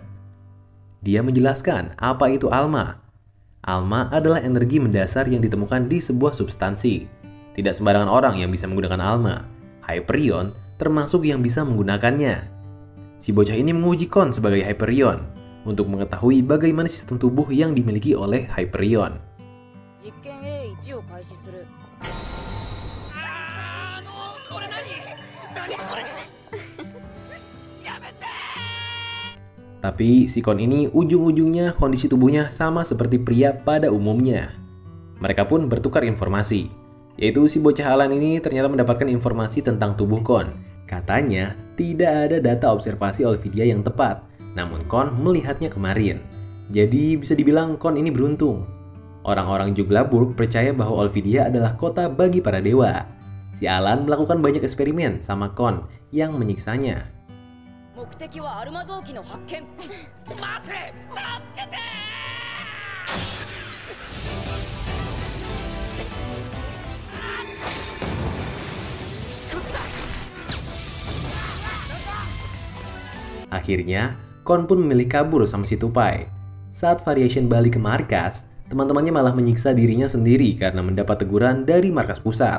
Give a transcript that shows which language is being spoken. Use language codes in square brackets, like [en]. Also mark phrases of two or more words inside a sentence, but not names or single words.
[id] Dia menjelaskan apa itu Alma. Alma adalah energi mendasar yang ditemukan di sebuah substansi. Tidak sembarangan orang yang bisa menggunakan Alma. Hyperion termasuk yang bisa menggunakannya. Si bocah ini menguji Kon sebagai Hyperion. untuk mengetahui bagaimana sistem tubuh yang dimiliki oleh Hyperion. [ja] 実験 A1 を開始する。これ何これやめて。 [id] Tapi si Kon ini ujung-ujungnya kondisi tubuhnya sama seperti pria pada umumnya. Mereka pun bertukar informasi, yaitu si bocah Alan ini ternyata mendapatkan informasi tentang tubuh Kon. Katanya tidak ada data observasi Olvidia yang tepat, namun Kon melihatnya kemarin. Jadi bisa dibilang Kon ini beruntung. Orang-orang Juglaburg percaya bahwa Olvidia adalah kota bagi para dewa. Si Alan melakukan banyak eksperimen sama Kon yang menyiksanya. [ja] 目的はアルマ臓器の発見。待て、助けて。 [id] Akhirnya, Kon pun memilih kabur sama si Tupai. Saat Variation balik ke markas, teman-temannya malah menyiksa dirinya sendiri karena mendapat teguran dari markas pusat.